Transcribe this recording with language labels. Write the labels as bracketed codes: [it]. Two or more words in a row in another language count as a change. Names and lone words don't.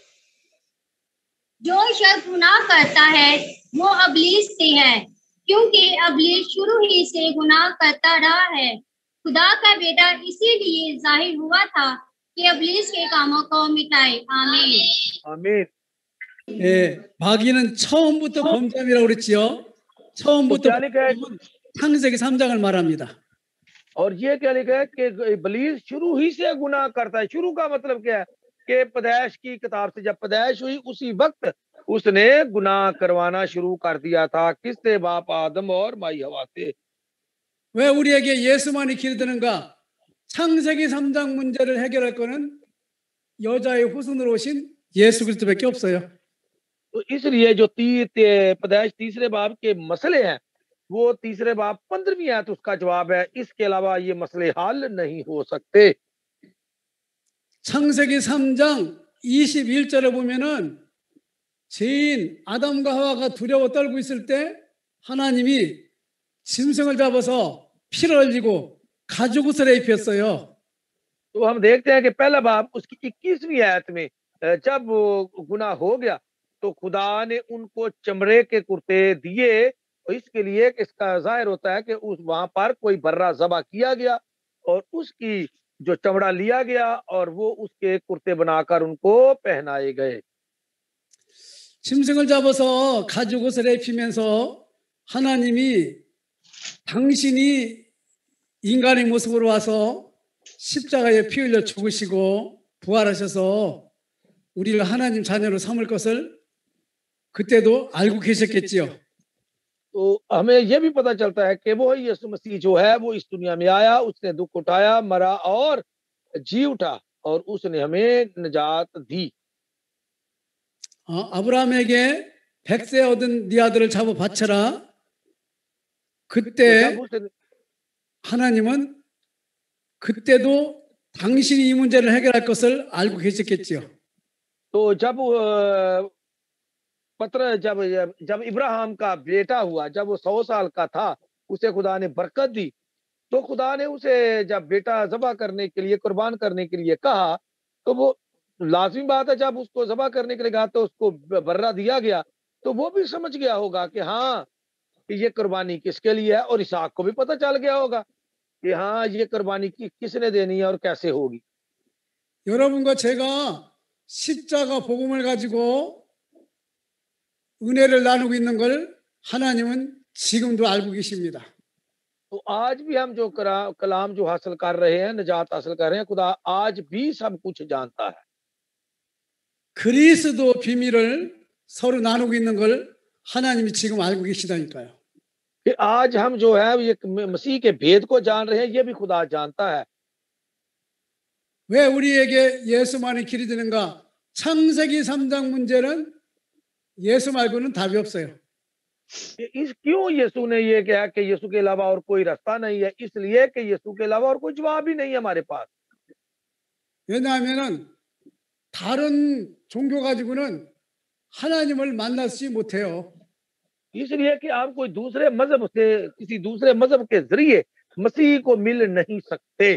[ur] جو شخص گناہ کرتا ہے وہ ابلیس سے ہے، کیونکہ ابلیس شروع ہی سے گناہ کرتا رہا ہے. خدا کا بیٹا اسی لیے ظاہر ہوا تھا کہ ابلیس کے کاموں کو مٹائے. आमीन। आमीन। [ko] 예, 마귀는 처음부터 범죄함이라고 그랬지요. 처음부터 [ur] کیا لکھا ہے? [ko] 범죄함은 창세기 3장을 말합니다. [ur] اور یہ کیا لکھا ہے کہ ابلیس شروع ہی سے گناہ کرتا ہے. شروع کا مطلب کیا ہے کہ پیدائش کی کتاب سے جب پیدائش ہوئی اسی وقت اس نے گناہ کروانا شروع کر دیا تھا. کس سے؟ باپ آدم اور مائی حوا سے. [ko] 왜 우리에게 예수만이 길이 되는가? 창세기 3장 문제를 해결할 거는 여자의 후손으로 오신 예수 그리스도밖에 없어요. [ur] تو اس لیے جو پیدائش 3 باب کے مسئلے ہیں وہ 3 باب 15ویں آیت اس کا جواب ہے. اس کے علاوہ یہ مسئلے حل نہیں ہو سکتے. [ko] 창세기 3장 21절에 보면은 죄인 아담과 하와가 두려워 떨고 있을 때 하나님이 짐승을 잡아서 피를 흘리고 가죽 옷을 입혔어요. [ur] تو ہم دیکھتے ہیں کہ پہلا باب اس کی 21ویں آیت میں جب وہ گناہ ہو گیا تو خدا نے ان کو چمڑے کے کرتے دیے، اور اس کے لیے کہ اس کا ظاہر ہوتا ہے کہ اس وہاں پر کوئی برّہ ذبح کیا گیا اور اس کی جو چمڑا لیا گیا اور وہ اس کے کرتے بنا کر ان کو پہنائے گئے. [ko] 짐승을 잡아서 가죽 옷을 입히면서 하나님이 당신이 인간의 모습으로 와서 십자가에 피 흘려 죽으시고 부활하셔서 우리를 하나님 자녀로 삼을 것을 그때도 알고 계셨겠지요. [ur] تو ہمیں یہ بھی پتا چلتا ہے کہ وہ یسوع مسیح جو ہے وہ اس دنیا میں آیا، اس نے دکھ اٹھایا، مرا اور جی اٹھا اور اس نے ہمیں نجات دی. [ko] 아브라함에게 100세 얻은 네 아들을 잡아 바쳐라. 그때 하나님은 그때도 당신이 이 문제를 해결할 것을 알고 계셨겠지요. [ur] تو جب ابراہیم کا بیٹا ہوا، جب وہ 100 سال کا تھا، اسے خدا نے برکت دی. تو خدا نے اسے جب بیٹا ذبح کرنے کے لیے، قربان کرنے کے لیے کہا، تو وہ لازمی بات ہے جب اس کو ذبح کرنے کے لیے کہا تو اس کو برّہ دیا گیا، تو وہ بھی سمجھ گیا ہوگا کہ ہاں، کہ یہ قربانی کس کے لیے ہے، اور اسحاق کو بھی پتا چل گیا ہوگا کہ ہاں، یہ قربانی کس نے دینی ہے اور کیسے ہوگی. [ko] 여러분과 제가 십자가 복음을 가지고 은혜를 나누고 있는 걸 하나님은 지금도 알고 계십니다. [ur] تو آج بھی ہم جو کلام جو حاصل کر رہے ہیں، نجات حاصل کر رہے ہیں، خدا آج بھی سب کچھ جانتا ہے. [ko] 그리스도 비밀을 서로 나누고 있는 걸 하나님이 지금 알고 계시다니까요. [ur] کہ آج ہم جو ہے یہ مسیح کے بھید کو جان رہے ہیں، یہ بھی خدا جانتا ہے. [ko] 왜 우리에게 예수만이 길이 되는가? 창세기 3장 문제는 예수 말고는 답이 없어요. [ur] کیوں یسوع نے یہ کہا کہ یسوع کے علاوہ اور کوئی راستہ نہیں ہے? اس لیے کہ یسوع کے علاوہ اور کوئی جواب ہی نہیں ہے ہمارے پاس. [ko] 왜냐하면은 다른 종교 가지고는 하나님을 만나지 못해요. [ur] اس لیے کہ آپ کوئی دوسرے مذہب سے، کسی دوسرے مذہب کے ذریعے مسیح کو مل نہیں سکتے.